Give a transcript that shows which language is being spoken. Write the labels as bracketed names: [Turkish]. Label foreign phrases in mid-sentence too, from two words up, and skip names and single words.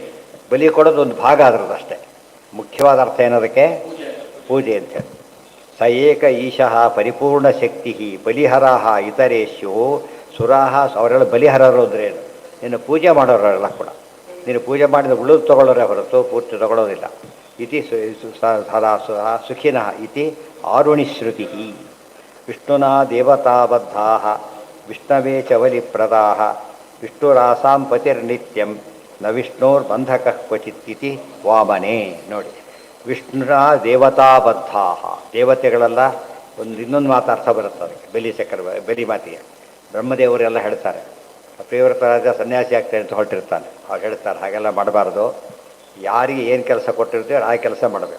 [Kannada] ಬಲಿ ಕೊಡೋದು ಒಂದು ಭಾಗ ಅದರದ್ದು ಅಷ್ಟೇ. ಮುಖ್ಯವಾದ ಅರ್ಥ ಏನದಕ್ಕೆ? ಪೂಜೆ ಅಂತೇಳಿ. [Sanskrit] ಸ ಏಕ ಈಶಃ ಪರಿಪೂರ್ಣಶಕ್ತಿ ಬಲಿಹರಃ ಇತರೇಶ್ಯೋ ಸುರಾಹ [Kannada] ಅವರೆಲ್ಲ ಬಲಿಹರರು ಅಂದ್ರೇನು? ನಿನ್ನ ಪೂಜೆ ಮಾಡೋರೆಲ್ಲ ಕೂಡ ನೀನು ಪೂಜೆ ಮಾಡಿದ ಉಳಿದು ತಗೊಳ್ಳೋರೆ ಹೊರತು ಪೂರ್ತಿ ತಗೊಳ್ಳೋದಿಲ್ಲ. [Sanskrit] ಇತಿ ಸದಾ ಸುಖಿನಃ ಇತಿ ಆರುಣಿಶ್ರುತಿ. ವಿಷ್ಣುನಾ ದೇವತಾಬದ್ಧಾ ವಿಷ್ಣವೇ ಚ ಬಲಿಪ್ರದಾ ವಿಷ್ಣುರಾಸಾಂ ಪತಿರ್ನಿತ್ಯಂ ನ ವಿಷ್ಣೋರ್ಬಂಧಕ ಕ್ವಚಿತ್ ಇತಿ ವಾಮನೆ. [Kannada] ನೋಡಿ, [Sanskrit] ವಿಷ್ಣುರ ದೇವತಾಬದ್ಧಾ, [Kannada] ದೇವತೆಗಳೆಲ್ಲ ಇನ್ನೊಂದು ಮಾತು ಅರ್ಥ ಬರುತ್ತೆ ಅದಕ್ಕೆ. ಬಲಿ ಮಾತಿಗೆ ಬ್ರಹ್ಮದೇವರೆಲ್ಲ ಹೇಳ್ತಾರೆ, ಪ್ರಿಯವ್ರತ ರಾಜ ಸನ್ಯಾಸಿ ಆಗ್ತೇನೆ ಅಂತ ಹೊರಟಿರ್ತಾನೆ. ಅವಾಗ ಹೇಳ್ತಾರೆ ಹಾಗೆಲ್ಲ ಮಾಡಬಾರ್ದು, ಯಾರಿಗೆ ಏನು ಕೆಲಸ ಕೊಟ್ಟಿರ್ತೀವಿ ಆ ಕೆಲಸ ಮಾಡಬೇಕು.